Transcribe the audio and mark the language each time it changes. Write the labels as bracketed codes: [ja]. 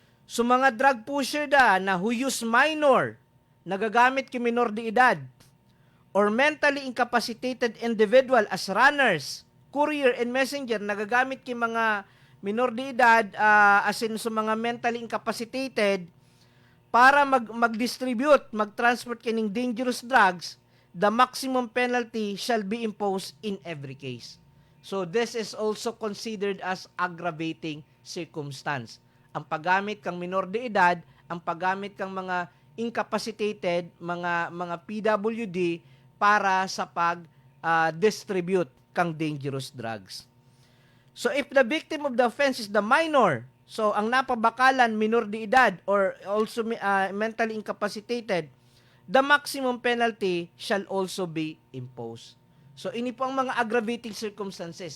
[en] So, mga drug pusher na who use minor, [bik] nagagamit kay minor de edad, [en] or mentally incapacitated individual as runners, courier, and messenger, [bik] nagagamit kay mga minor de edad, [en] as in sa mga mentally incapacitated, [bik] para mag-distribute, mag-transport kining [en] dangerous drugs, the maximum penalty shall be imposed in every case. So, this is also considered as aggravating circumstance. [bik] Ang paggamit kang minor de edad, ang paggamit kang mga incapacitated, mga PWD para sa pag-distribute kang dangerous drugs. [en] So, if the victim of the offense is the minor, [bik] so ang napabakalan minor de edad [en] or also mentally incapacitated, the maximum penalty shall also be imposed. [bik] So, ini po ang mga aggravating circumstances.